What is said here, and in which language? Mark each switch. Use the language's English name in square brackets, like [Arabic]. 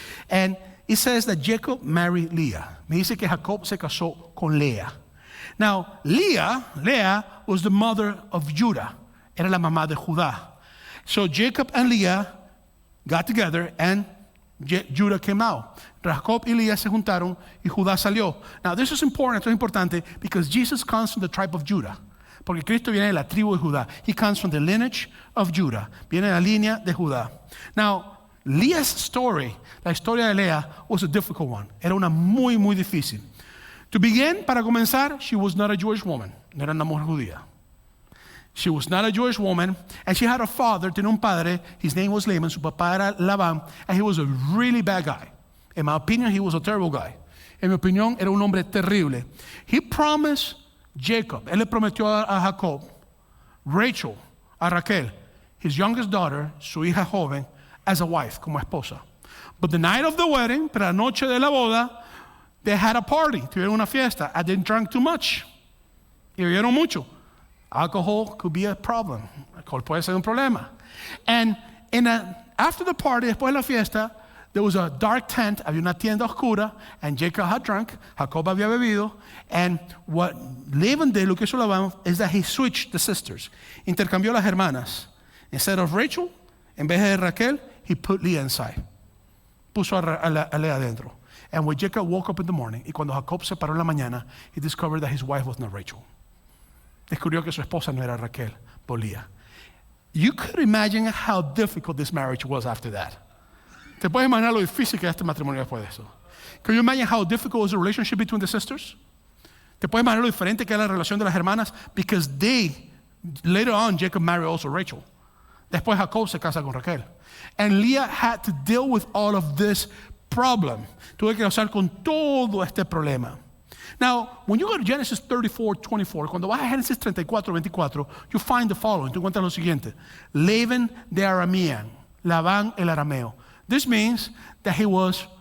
[English] And it says that Jacob married Leah. [Spanish] Me dice que Jacob se casó con Lea. [English] Now, Leah was the mother of Judah. [Spanish] Era la mamá de Judá. [English] So Jacob and Leah got together and Judah came out. [Spanish] Jacob y Leah se juntaron y Judá salió. [English] Now, this is important, [Spanish] esto es importante, [English] because Jesus comes from the tribe of Judah. [Spanish] Porque Cristo viene de la tribu de Judá. [English] He comes from the lineage of Judah. [Spanish] Viene de la línea de Judá. [English] Now, Leah's story, [Spanish] la historia de Leah, [English] was a difficult one. [Spanish] Era una muy difícil. [English] To begin, [Spanish] para comenzar, [English] she was not a Jewish woman. [Spanish] No era una mujer judía. [English] She was not a Jewish woman, and she had a father, [Spanish] tenía un padre, [English] his name was Laban, [Spanish] su papá era Labán, [English] and he was a really bad guy. In my opinion, he was a terrible guy. [Spanish] En mi opinión, era un hombre terrible. [English] He promised Jacob, [Spanish] él le prometió a Jacob, Rachel, a Raquel, [English] his youngest daughter, [Spanish] su hija joven, [English] as a wife, [Spanish] como esposa. [English] But the night of the wedding, [Spanish] para la noche de la boda, [English] they had a party, [Spanish] tuvieron una fiesta, [English] and they drank too much. [Spanish] Y bebieron mucho. [English] Alcohol could be a problem. [Spanish] Alcohol puede ser un problema. [English] And after the party, [Spanish] después de la fiesta, [English] there was a dark tent, [Spanish] había una tienda oscura, [English] and Jacob had drunk, [Spanish] Jacob había bebido, [English] and what Laban did, [Spanish] lo que hizo Labán, [English] is that he switched the sisters. [Spanish] Intercambió las hermanas. [English] Instead of Rachel, [Spanish] en vez de Raquel, [English] he put Leah inside. [Spanish] Puso a Leah adentro. [English] And when Jacob woke up in the morning, [Spanish] y cuando Jacob se paró en la mañana, [English] he discovered that his wife was not Rachel. [Spanish] Descubrió que su esposa no era Raquel, [English] but Leah. You could imagine how difficult this marriage was after that. [Spanish] ¿Te puedes imaginar lo difícil que era este matrimonio después de eso? [English] Can you imagine how difficult was the relationship between the sisters? [Spanish] ¿Te puedes imaginar lo diferente que era la relación de las hermanas? [English] Because later on, Jacob married also Rachel. [Spanish] Después Jacob se casa con Raquel. [English] And Leah had to deal with all of this problem. [Spanish] Tuve que lidiar con todo este problema. [English] Now, when you go to Genesis 34:24, [Spanish] cuando vas a Génesis 34:24, [English] you find the following. [Spanish] Tú encuentras lo siguiente. [English] Laban the Aramean. [Spanish] Labán el arameo. [English] This means that he was